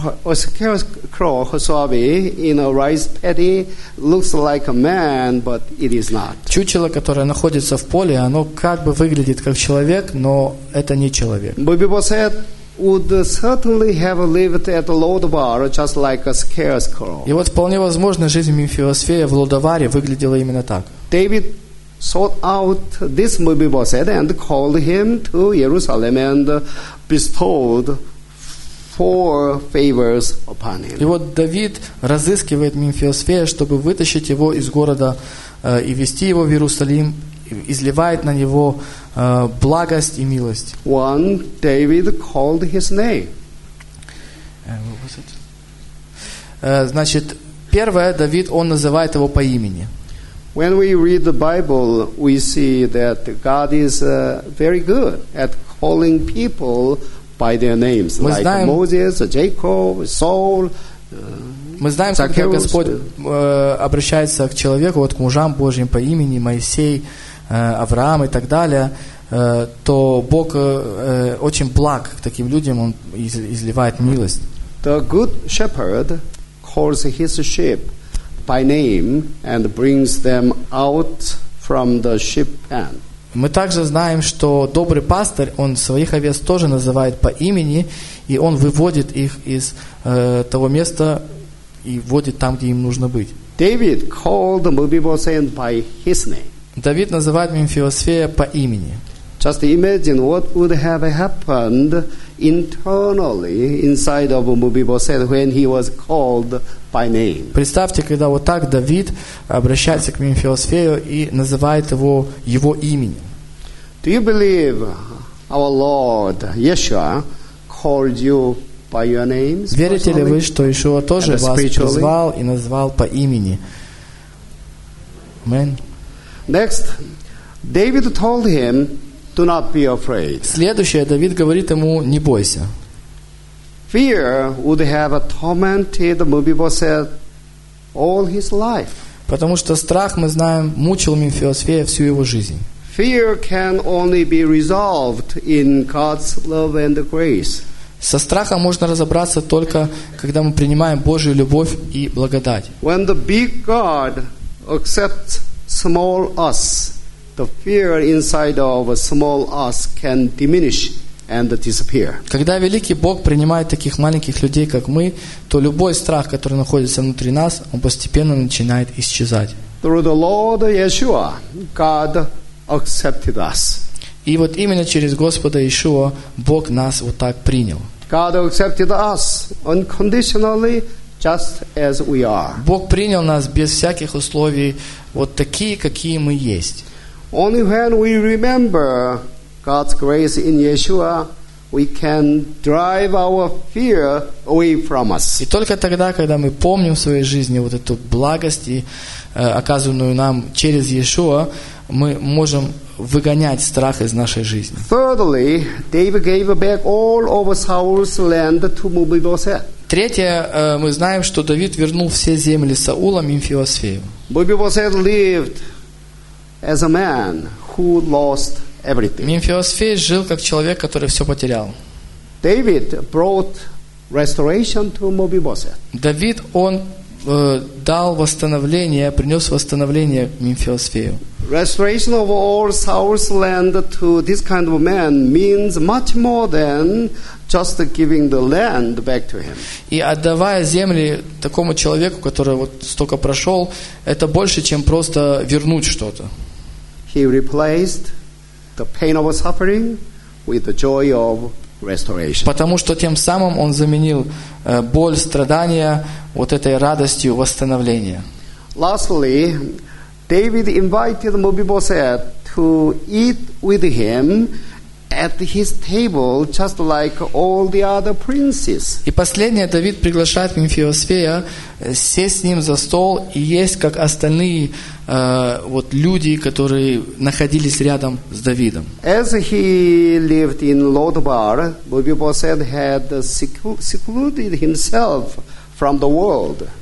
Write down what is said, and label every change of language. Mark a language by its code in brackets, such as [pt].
[en] A scarecrow, Hosobi, in a rice paddy, looks like a man, but it is not. [ru] Чучело, которое находится в поле, оно как бы выглядит как человек, но это не человек. [en] Mephibosheth would certainly have lived at Lodabar just like a scarecrow. [ru] И вот вполне возможно, жизнь Мефибосфея в Лодаваре выглядела именно так. [en] David sought out this Mephibosheth and called him to Jerusalem and bestowed four favors upon him. [ru] И вот Давид разыскивает Мемфисофея, чтобы вытащить его из города и вести его в Иерусалим, изливает на него благость и милость. [en] One, David called his name. [ru] Значит, первое, Давид, он называет его по имени. [en] When we read the Bible, we see that God is very good at calling people by their names, [ru] мы [en] like [ru] знаем, [en] Moses, Jacob, Saul. [ru] Мы знаем, [en] Zacchaeus. [ru] Когда Господь обращается к человеку, вот к мужам Божьим по имени Моисей, Авраам и так далее, то Бог очень благ к таким людям, он изливает милость. [en] The good shepherd calls his sheep by name and brings them out from the sheep pen. [ru] Мы также знаем, что добрый пастырь, он своих овец тоже называет по имени, и он выводит их из того места и вводит там, где им нужно быть. [en] David called Mephibosheth by his name. [ru] Давид называет Мемфисофея по имени. [en] Just imagine what would have happened internally inside of Mephibosheth when he was called by name. [ru] Представьте, когда вот так Давид обращается к Мемфисофею и называет его его именем. [en] Do you believe our Lord Yeshua called you by your names? [ru] Верите ли вы, что Иешуа тоже вас призвал и назвал по имени? [en] Amen. Next, David told him, "Do not be afraid." [ru] Следующее, Давид говорит ему: "Не бойся." [en] Fear would have tormented Mephibosheth all his life. [ru] Потому что страх, мы знаем, мучил Мемфисофея всю его жизнь. [en] Fear can only be resolved in God's love and grace. [ru] Со страхом можно разобраться только, когда мы принимаем Божью любовь и благодать. [en] When the big God accepts small us, the fear inside of a small us can diminish and disappear. [ru] Когда великий Бог принимает таких маленьких людей, как мы, то любой страх, который находится внутри нас, он постепенно начинает исчезать. [en] Through the Lord Yeshua, God accepted us. [ru] И вот именно через Господа Иешуа Бог нас вот так принял. [en] God accepted us unconditionally. Just as we are. [ru] Бог принял нас без всяких условий, вот такие, какие мы есть. [en] Only when we remember God's grace in Yeshua, we can drive our fear away from us. [ru] И только тогда, когда мы помним в своей жизни вот эту благость, оказанную нам через Иешуа, мы можем выгонять страх из нашей жизни. [en] Thirdly, David gave back all of Saul's land to Mephibosheth. [ru] Третье, мы знаем, что Давид вернул все земли Саула Мемфисофею. [en] Mephibosheth lived as a man who lost everything. [ru] Мемфисофей жил как человек, который все потерял. [en] David brought restoration to Mephibosheth. [ru] Давид, он дал восстановление, принес восстановление Мемфисофею. [en] Restoration of all Saul's land to this kind of man means much more than just giving the land back to him. [ru] И отдавая земли такому человеку, который вот столько прошел, это больше, чем просто вернуть что-то. [en] He replaced the pain of suffering with the joy of restoration. [ru] Потому что тем самым он заменил боль, страдания вот этой радостью восстановления. [en] Lastly, David invited Mephibosheth to eat with him at his table, just like all the other princes. [ru] И последнее, Давид приглашает Мемфисофея сесть с ним за стол и есть, как остальные вот люди, которые находились рядом с Давидом. [en] As he lived in Lodabar, Mephibosheth had secluded himself from the world.